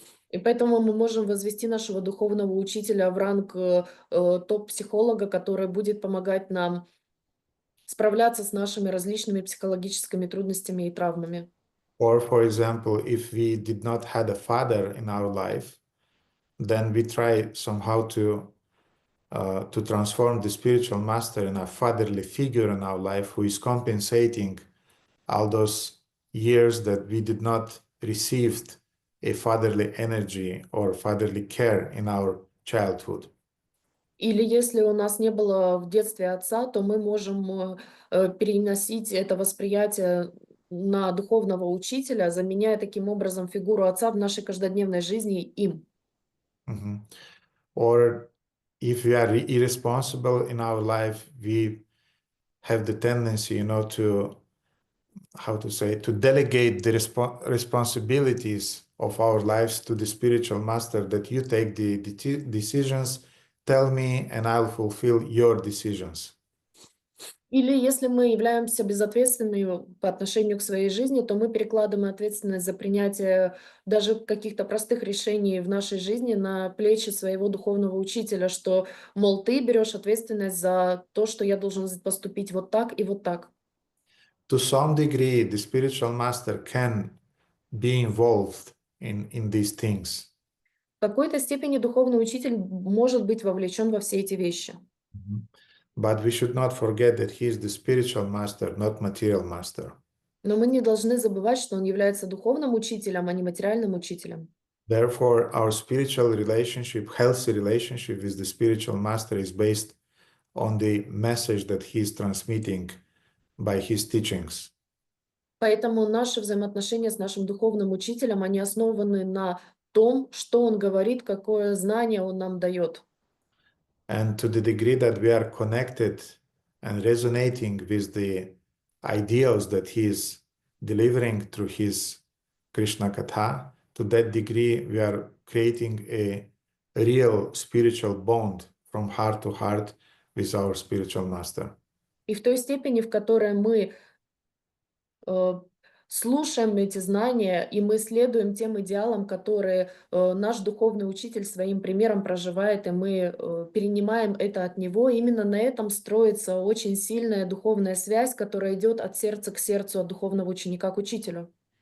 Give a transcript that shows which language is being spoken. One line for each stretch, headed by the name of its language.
Russian: И поэтому мы можем возвести нашего духовного учителя в ранг топ-психолога, который будет помогать нам справляться с нашими различными психологическими трудностями и травмами.
English: Or, for example, if we did not have a father in our life, then we try somehow to transform the spiritual master in a fatherly figure in our life who is compensating all those years that we did not receive a fatherly energy or fatherly care in our childhood.
Russian: Или если у нас не было в детстве отца, то мы можем переносить это восприятие на духовного учителя, заменяя таким образом фигуру отца в нашей каждодневной жизни им.
English: Or if we are irresponsible in our life, we have the tendency, to delegate the responsibilities of our lives to the spiritual master, that you take the decisions, tell me, and I'll fulfill your decisions.
Russian: Или если мы являемся безответственными по отношению к своей жизни, то мы перекладываем ответственность за принятие даже каких-то простых решений в нашей жизни на плечи своего духовного учителя, что, мол, ты берешь ответственность за то, что я должен поступить вот так и вот так.
English: To some degree, the spiritual master can be involved in these things.
Russian: В какой-то степени духовный учитель может быть вовлечен во все эти вещи.
English: But we should not forget that he is the spiritual master, not material master.
Russian: Но мы не должны забывать, что он является духовным учителем, а не материальным учителем.
English: Therefore, our spiritual relationship, healthy relationship with the spiritual master is based on the message that he is transmitting by his teachings.
Russian: Поэтому наши взаимоотношения с нашим духовным учителем, они основаны на том, что он говорит, какое знание он нам дает.
English: And to the degree that we are connected and resonating with the ideals that he is delivering through his Krishna Katha, to that degree we are creating a real spiritual bond from heart to heart with our spiritual master.
Russian: И в той степени, в которой мы слушаем эти знания, и мы следуем тем идеалам, которые наш духовный учитель своим примером проживает, и мы перенимаем это от него. Именно на этом строится очень сильная духовная связь, которая идет от сердца к сердцу, от духовного ученика к учителю.